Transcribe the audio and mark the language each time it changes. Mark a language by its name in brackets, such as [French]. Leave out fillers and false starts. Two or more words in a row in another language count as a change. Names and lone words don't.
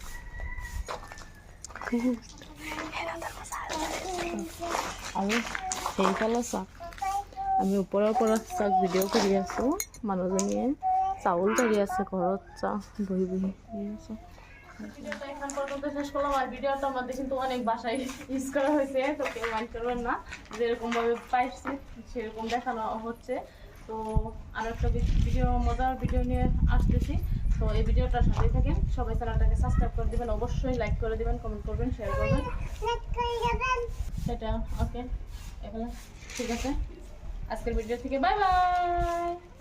[Assamese] আৰু সেইফালে চাওক আমি ওপৰৰ পৰা চাওক ভিডিঅ' কৰি আছোঁ মানুহজনীয়ে চাউল কাঢ়ি আছে ঘৰত চাওঁ বহি আছোঁ এখন [Bangla] পর্যন্ত শেষ করলাম আর ভিডিওটা আমাদের কিন্তু অনেক বাসায় ইউজ করা হয়েছে তো কেউ মাইন্ড করবেন না যেরকমভাবে পাইছি সেরকম দেখানো হচ্ছে তো আর একটা ভিডিও মজার ভিডিও নিয়ে আসতেছি তো এই ভিডিওটার সাথে থাকেন সবাই চ্যানেলটাকে সাবস্ক্রাইব করে দেবেন অবশ্যই লাইক করে দেবেন কমেন্ট করবেন শেয়ার করবেন সেটা ওকে এগুলো ঠিক আছে আজকের ভিডিও থেকে বাই বাই